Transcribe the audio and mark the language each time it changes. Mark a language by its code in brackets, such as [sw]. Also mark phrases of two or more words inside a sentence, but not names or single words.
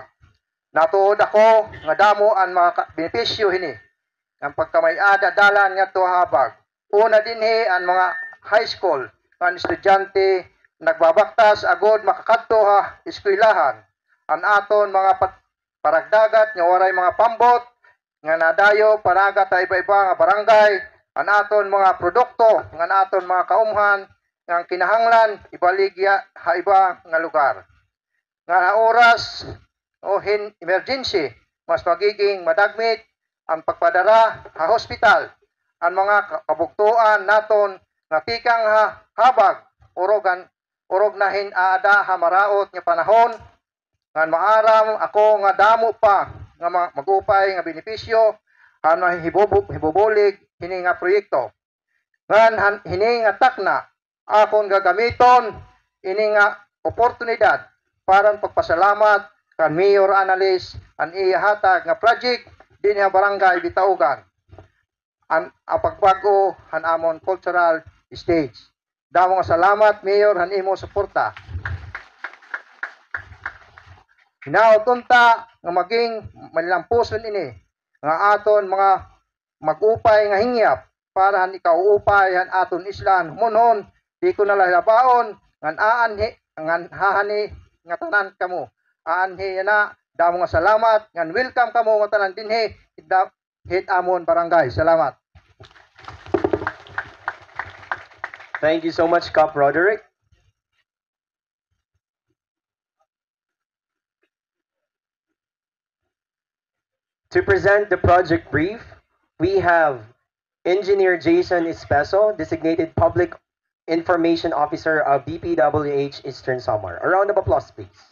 [war] Natuod ako nga damo ang mga benepisyo hini ang pagkamayada dalan nga to habag. Una dinhi ang mga high school nga estudyante nagbabaktas agod makakadto ha eskwelahan. Ang aton mga paragdagat nga waray mga pambot nga nadayo panagat sa iba-iba nga barangay. Ang aton mga produkto nga aton mga kaumhan nga kinahanglan ibaligya ha iba nga lugar. Nga oras o emergency mas magiging madagmit ang pagpadara sa hospital. Ang mga kabuktuan naton nga pikang habag urog nahin aada ha maraot nga panahon nga maaram ako nga damo pa nga magupay nga benepisyo han hibubulig hini nga proyekto. Ngan hini nga takna akon gagamiton ini nga oportunidad para pagpasalamat kan Mayor Analis ang ihatag nga project din nga barangay Bitaugan ang pagbago han amon [en] cultural stage. [war] Damo nga salamat Mayor han imo suporta. Hinaotunta nga maging manlampuson ini nga aton mga magupay nga hingyap para han ikaw upay han aton islan humonhon di ko nalabaon ngan ngan hahani nga tanan kamo. Aanhi na damo nga salamat ngan welcome kamo nga tanan dinhi hit amon barangay. Salamat. [en] Thank you so much, Cop Roderick. To present the project brief, we have Engineer Jason Espeso, Designated Public Information Officer of DPWH Eastern Samar. A round of applause, please.